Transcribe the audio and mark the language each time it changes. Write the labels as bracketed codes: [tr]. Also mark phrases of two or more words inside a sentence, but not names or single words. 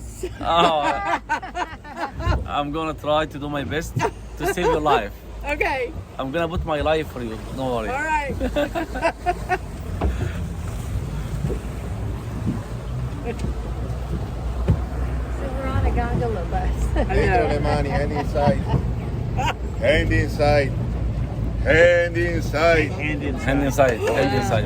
[en] Oh, I'm gonna try to do my best to save your life. Okay, I'm gonna put my life for you. Don't worry. all right. So we're on a gondola bus. [it] Dietro le mani, [en] hand inside. Hand inside. Hand inside. Hand inside. Hand inside.